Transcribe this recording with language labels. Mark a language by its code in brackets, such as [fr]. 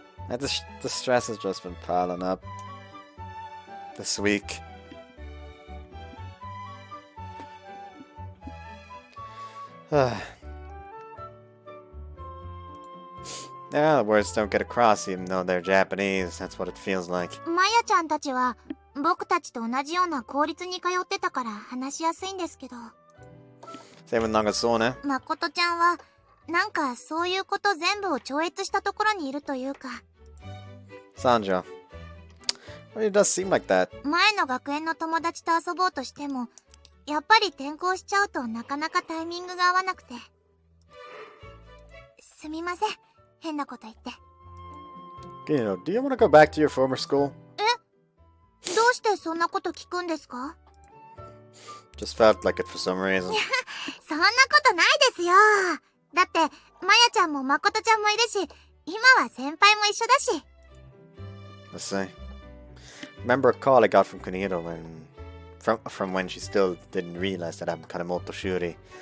[en] The stress has just been piling up this week. Yeah, the words don't get across even though they're Japanese. That's what it feels like. [ja] まやちゃんたちは、僕たちと同じような公立に通ってたから話しやすいんですけど、 [en] Same with Nagasone. [ja] まことちゃんは、なんかそういうこと全部を超越したところにいるというか、 [en] Sanjo. Well, it does seem like that. [ja] 前の学園の友達と遊ぼうとしても、やっぱり転校しちゃうとなかなかタイミングが合わなくて。すみません、変なこと言って。 [en] Do you want to go back to your former school? [ja] どうしてそんなこと聞くんですか？ [en] Just felt like it for some reason. [ja] そんなことないですよ。だって、まやちゃんもまことちゃんもいるし、今は先輩も一緒だし。 [en] Let's see. Remember a call I got from Kunihiro from when she still didn't realize that I'm Kanemoto Shuri.